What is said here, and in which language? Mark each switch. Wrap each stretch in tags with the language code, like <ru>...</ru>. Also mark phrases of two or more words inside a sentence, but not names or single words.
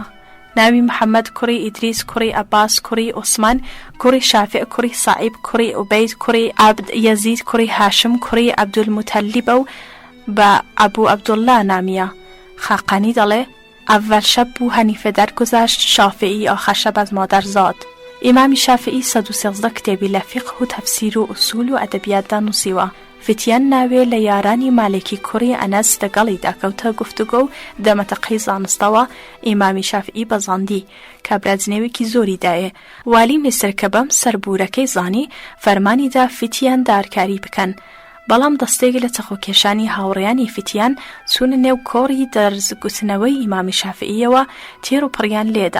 <ckb>ناوی محەممەد کوڕی ئیدریس کوڕی ئەباس کوڕی عوسمان کوڕی شافع کوڕی سائیب کوڕی عوبەید کوڕی عەبد یەزید کوڕی هاشم کوڕی عەبدولموتەلیبە و بە ئەبوو عەبدوڵڵا نامیە.</ckb> <fa>خاقانی دەڵێ ئەڤەل شەب بوو هەنیفە دەرگذاشت شافعی آخر شب از مادر زاد.</fa> <ckb>ئیمامی شافعی 113 کتێبی لە فیقه و تەفسیر و ئوسول و ئەدەبیاتدا نووسیوە. فتیان ناوێ لە یارانی مالێکی کوڕی ئەنەس لەگەڵیدا کەوتە گفتوگۆ و دەمەتەقەی زانستەوە ئیمامی شافعی بەزاندی کابراجنێوێکی زۆری دایێ. والی میسر کە بەم سەربوورەکەی زانی فەرمانیدا فتیان دارکاری بکەن، بەڵام دەستێک لە چەخۆکێشانی هاوڕێیانی فتیان چوونە نێو کۆڕی دەرزگوتنەوەی ئیمامی شافعیەوە تێر و پڕیان لێدا.</ckb>